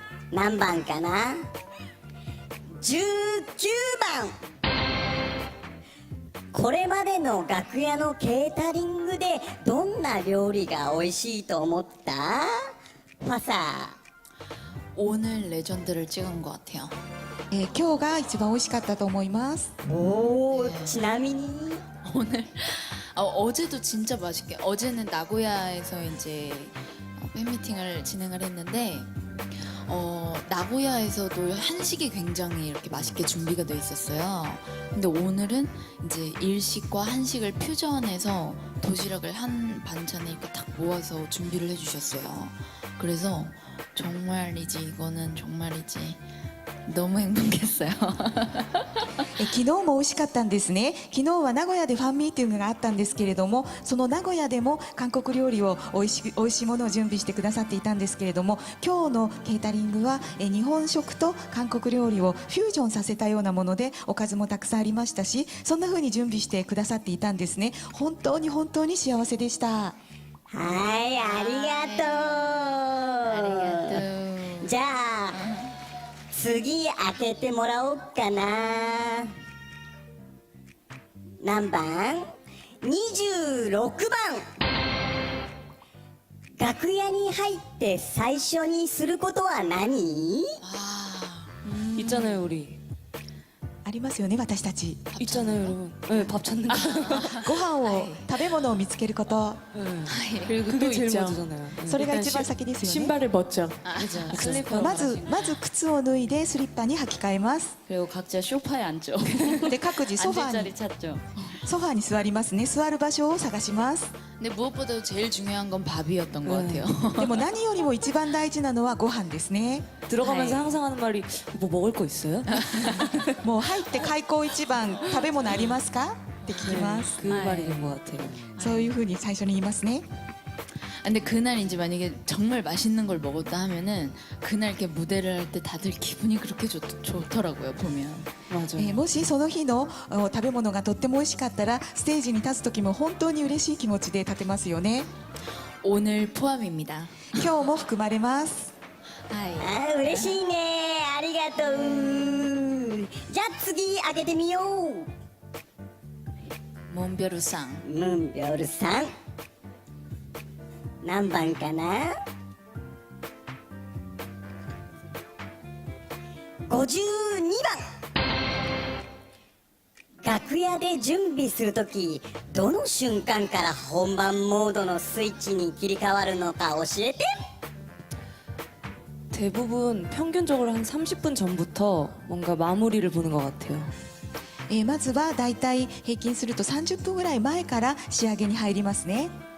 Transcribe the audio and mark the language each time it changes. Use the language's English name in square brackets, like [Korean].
[Japanese] 何番かな。19番。これまでの楽屋のケータリングでどんな料理が美味しいと思った？ファサ [Korean] 오늘 레전드를 찍은 것 같아요. [Japanese] 今日が一番美味しかったと思います。ー。 おーちなみに [Korean] 오늘 어제도 진짜 맛있게. 어제는 나고야에서 이제 팬미팅을 진행을 했는데 나고야에서도 한식이 굉장히 이렇게 맛있게 준비가 돼 있었어요. 근데 오늘은 이제 일식과 한식을 퓨전해서 도시락을 한 반찬에 이렇게 딱 모아서 준비를 해주셨어요. 그래서 정말이지 이거는 정말이지 너무 행복했어요. [Japanese] 昨日も美味しかったんですね。昨日は名古屋でファンミーティングがあったんですけれども、その名古屋でも韓国料理を美味しいものを準備してくださっていたんですけれども、今日のケータリングは日本食と韓国料理をフュージョンさせたようなもので、おかずもたくさんありましたし、そんな風に準備してくださっていたんですね。本当に本当に幸せでした。はいありがとう。じゃあ次開けてもらおうかな。何番？26番。楽屋に入って最初にすることは何？ [Korean] 있잖아요 우리. [Japanese] ありますよね、私たち。 [Korean] 있잖아요 여러분. 네, 밥 찾는 거. [Japanese] ご飯を、食べ物を見つけること。 [Korean] 그리고 그게 또 제일 있죠. 먼저잖아요. [Japanese] それが一番先ですよね。 [Korean] 신발을 벗죠. 슬리퍼. [Japanese] まず靴を脱いでスリッパに履き替えます。 [Korean] 그리고 각자 소파에 앉죠. [Japanese] で各自ソファ [Korean] 자리 찾죠. [Japanese] に座りますね。座る場所を探します。 [Korean] 근데 무엇보다도 제일 중요한 건 밥이었던 것 같아요. [Japanese] でも何よりも一番大事なのはご飯ですね。 [Korean] 들어가면서 항상 하는 말이 뭐 먹을 거 있어요? [Japanese] もう入って開口一番食べ物ありますかって聞きます。 [Korean] 그 말이 된 것 같아요. [Japanese] そういうふうに最初に言いますね。 [Korean] 근데 그날 이제 만약에 정말 맛있는 걸 먹었다 하면은 그날 이렇게 무대를 할 때 다들 기분이 그렇게 좋더라고요 보면. 맞아요. [Japanese] もしその日の食べ物がとっても美味しかったらステージに立つ時も本当に嬉しい気持ちで立てますよね。 [Korean] 오늘 포함입니다. [Japanese] 今日も含まれます。 하이. あ嬉しいねありがとう。じゃあ次開けてみよう。 몬베루상. ムンビョルさん何番かな。 52番。楽屋で準備するときどの瞬間から本番モードのスイッチに切り替わるのか教えて。 [Korean] 대부분 평균적으로 한 30분 전부터 뭔가 마무리를 보는 것 같아요. [Japanese] まずはだいたい平均すると30分ぐらい前から仕上げに入りますね。